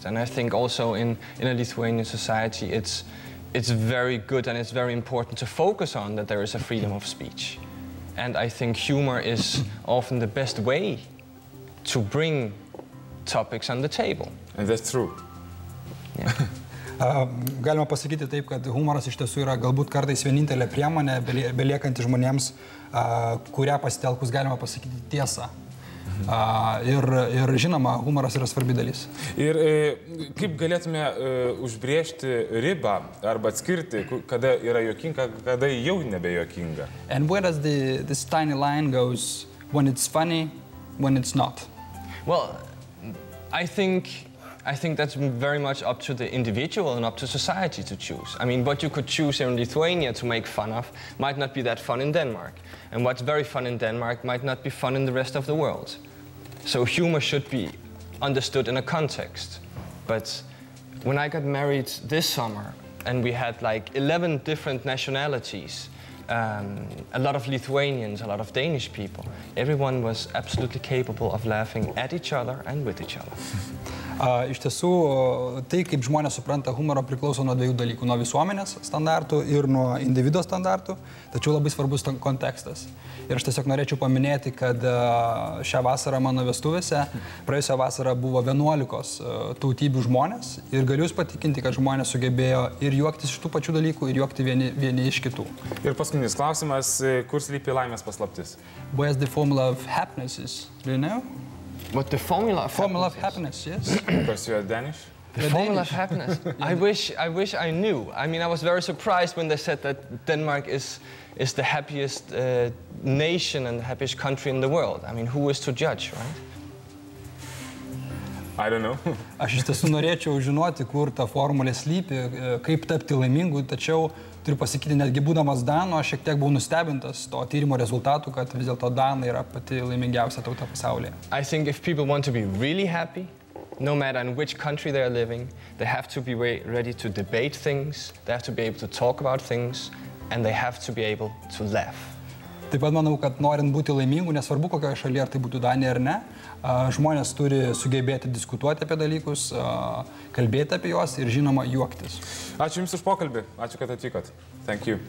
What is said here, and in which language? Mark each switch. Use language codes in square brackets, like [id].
[en] And I think also in a Lithuanian society, it's very good and it's very important to focus on that there is a freedom of speech. And I think humor is often the best way to bring topics on the table. And that's true. [lt] Galima pasakyti taip, kad humoras iš tiesų yra galbūt kartais vienintelė priemonė, beliekanti žmonėms, kurią pasitelkus galima pasakyti tiesą. Ir žinoma, humoras yra svarbi dalis. Ir kaip galėtume užbrėžti ribą arba atskirti, kada yra juokinga, kada jau nebejuokinga? [en] And where does this tiny line goes when it's funny, when it's not? Well, I think that's very much up to the individual and up to society to choose. I mean, what you could choose here in Lithuania to make fun of might not be that fun in Denmark. And what's very fun in Denmark might not be fun in the rest of the world. So humor should be understood in a context. But when I got married this summer, and we had like 11 different nationalities, a lot of Lithuanians, a lot of Danish people, everyone was absolutely capable of laughing at each other and with each other. [lt] Iš tiesų, tai, kaip žmonės supranta humorą, priklauso nuo dviejų dalykų - nuo visuomenės standartų ir nuo individo standartų, tačiau labai svarbus kontekstas. Ir aš tiesiog norėčiau paminėti, kad šią vasarą mano vestuvėse, praėjusią vasarą buvo 11 tautybių žmonės ir galiu jūs patikinti, kad žmonės sugebėjo ir juoktis iš tų pačių dalykų, ir juokti vieni iš kitų. Ir paskutinis klausimas, kur slypi laimės paslaptis? [en] Where's the formula of happiness is? Do you know? What the formula of happiness, yes. Because you are Danish? The formula of happiness? I wish I knew. I mean, I was very surprised when they said that Denmark is the happiest nation and the happiest country in the world. I mean, who is to judge, right? I don't know. [lt] Aš iš tiesų norėčiau žinoti, kur ta formulė slypi, kaip tapti laimingu, tačiau turiu pasakyti, netgi būdamas Danu, aš šiek tiek buvau nustebintas to tyrimo rezultatų, kad vis dėlto Danai yra pati laimingiausia tauta pasaulyje. [en] I think if people want to be really happy, no matter in which country they are living, they have to be ready to debate things, they have to be able to talk about things, and they have to be able to laugh. [lt] Taip pat manau, kad norint būti laimingu, nesvarbu kokioje šalyje, ar tai būtų Danija ar ne, žmonės turi sugebėti diskutuoti apie dalykus, kalbėti apie juos ir žinoma juoktis. Ačiū Jums už pokalbį, ačiū, kad atvykot. [en] Thank you.